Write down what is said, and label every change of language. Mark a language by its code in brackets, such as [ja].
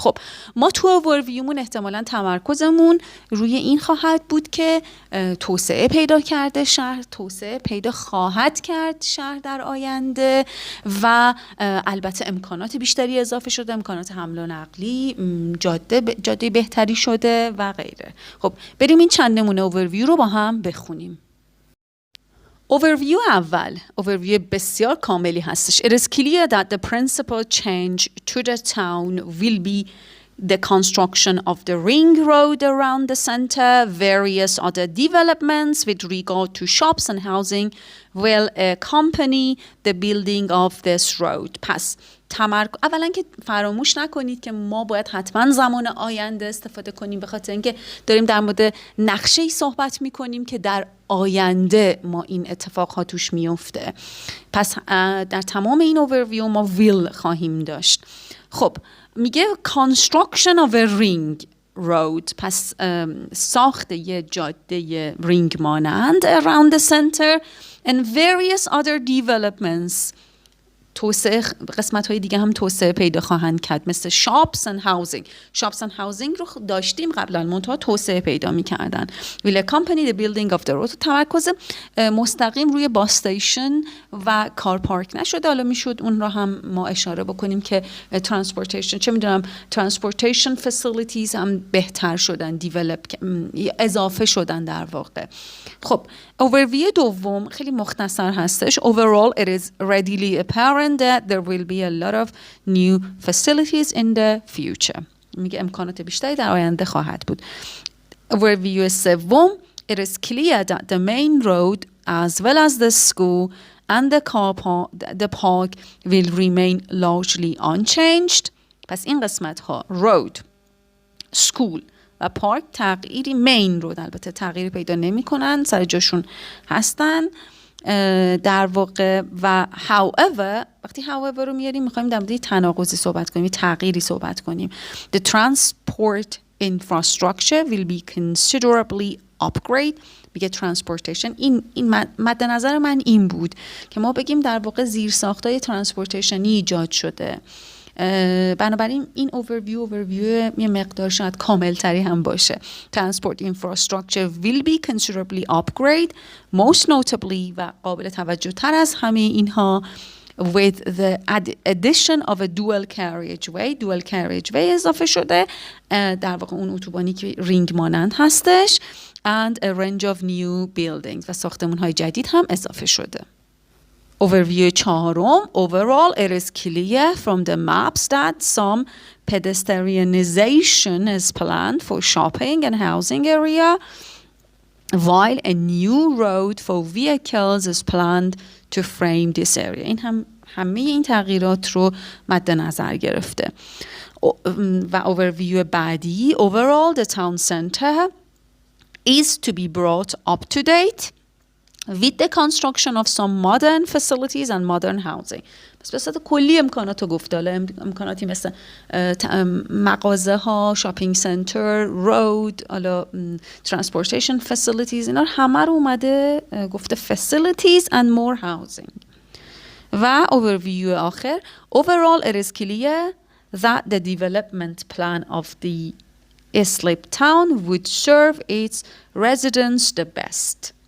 [fa] خب ما تو اوورویومون احتمالاً تمرکزمون روی این خواهد بود که توسعه پیدا کرده شهر، توسعه پیدا خواهد کرد شهر در آینده و البته امکانات بیشتری اضافه شده، امکانات حمل و نقلی، جاده بهتری شده و غیره. خب بریم این چند نمونه اوورویو رو با هم بخونیم. اوورویو اول، اوورویو بسیار کاملی هستش. [en] It is clear that the principal change to the town will be the construction of the ring road around the center. Various other developments with regard to shops and housing will accompany the building of this road. [fa] پس اولا که فراموش نکنید که ما باید حتما زمان آینده استفاده کنیم، به خاطر اینکه داریم در مورد نقشه‌ای صحبت می‌کنیم که در آینده ما این اتفاقها توش میفته. پس در تمام این اوورویو ما ویل خواهیم داشت. خب میگه [en] construction of a ring. road. [fa] پس ساخت یه جاده رینگ مانند [en] around the center and various other developments. [fa] توسعه، قسمت های دیگه هم توسعه پیدا خواهند کرد، مثل [en] shops and housing. shops and housing [fa] رو داشتیم قبلا، منتها توسعه پیدا می‌کردن. [en] will accompany the building of the road. [fa] تمرکز مستقیم روی باس استیشن و کار پارک نشده. حالا میشد اون رو هم ما اشاره بکنیم که transportation، چه میدونم transportation facilities هم بهتر شدن، اضافه شدن در واقع. خب overview دوم خیلی مختصر هستش. [en] overall it is readily apparent that there will be a lot of new facilities in the future. [fa] میگه امکانات بیشتری در آینده خواهد بود. overview سوم [en] it is clear that the main road as well as the school and the park will remain largely unchanged. [fa] پس این قسمت ها road، school و پارک تغییری، مین رو البته تغییری پیدا نمی کنن، سر جاشون هستن در واقع. و however، وقتی however رو میاریم میخوایم در مورد تناقضی صحبت کنیم، تغییری صحبت کنیم. [en] The transport infrastructure will be considerably upgrade. [fa] میگه transportation، این مد نظر من این بود که ما بگیم در واقع زیرساختای ترانسپورتیشنی ایجاد شده. بنابراین این overview یه مقدار شاید کامل تری هم باشه. [en] Transport infrastructure will be considerably upgrade, most notably [fa] و قابل توجه تر از همه اینها [en] with the addition of a dual carriageway [fa] اضافه شده، در واقع اون اتوبانی که رینگ مانند هستش، [en] and a range of new buildings [fa] و ساختمون های جدید هم اضافه شده. overview چهارم [en] overall it is clear from the maps that some pedestrianization is planned for shopping and housing area while a new road for vehicles is planned to frame this area. [fa] این همه این tغییرات رو مد نظر گرفته. و overview بعدی [en] overall the town center is to be brought up to date with the construction of some modern facilities and modern housing. [fa] پس به صورت کلی امکانات رو گفته، امکاناتی مثل مغازه ها، شاپینگ سنتر، رود، حالا transportation facilities، اینا همه رو اومده گفته [en] facilities and more housing. [fa] و overview آخر [en] overall it is clear that the development plan of the Islip town would serve its residents the best.